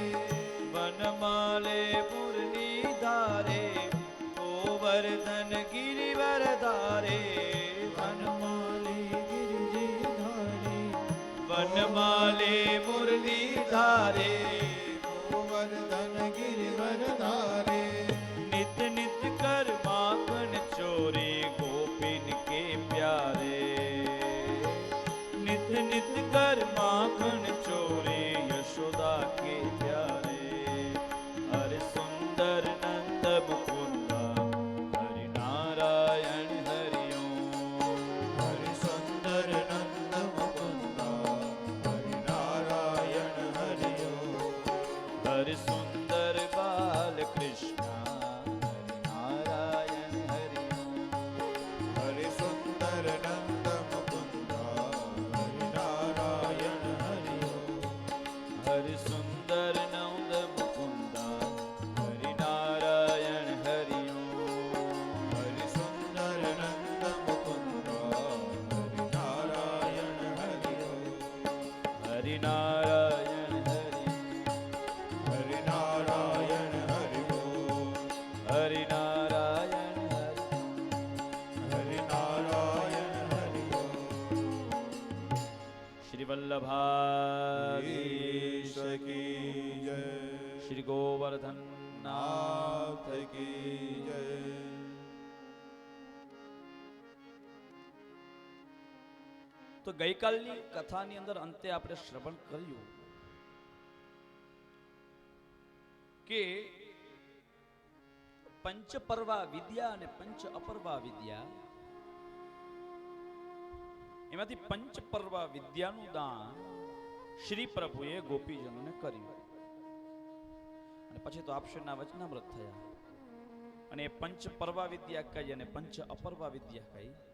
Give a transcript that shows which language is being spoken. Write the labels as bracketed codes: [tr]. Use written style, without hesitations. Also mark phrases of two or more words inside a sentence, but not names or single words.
[hi] वनमाले मुरली धारे गोवर्धन गिरिवर धारे. वनमाली गिरिजी धारे वनमाले मुरली धारे गोवर्धन गिरिवर धारे नित नित कर माखन चोरी गोपिन के प्यारे नित नित कर माखन चोरी यशोदा के प्यारे हरि सुंदर नंद मुकुंदा हरि नारायण हरि ओम हरि सुंदर नंद मुकुंदा हरि नारायण हरि ओम हरि सुंदर बाल कृष्ण हरि नारायण हरि ओम हरि सुंदर नंद मुकुंदा हरि नारायण हरि ओम हरि सुंदर नंद मुकुंदा हरि नारायण हरि ओम हरि सुंदर नंद मुकुंदा हरि नारायण हरि ओम हरि नारायण हरि हरि नारायण हरि ओम हरि नारायण हरि हरि नारायण हरि ओम श्री वल्लभाधीश ईश की जय श्री गोवर्धन नाथ नाथ की जय [gu] તો ગઈકાલની કથાની અંદર અંતે આપણે શ્રવણ કર્યું કે પંચપર્વા વિદ્યા અને પંચ અપર્વા વિદ્યા એમાંથી પંચપર્વા વિદ્યાનું દાન શ્રી પ્રભુએ ગોપીજનોને કર્યું અને પછી તો આપશ્રીના વચનામૃત થયા અને એ પંચપર્વા વિદ્યા કઈ અને પંચ અપર્વા વિદ્યા કઈ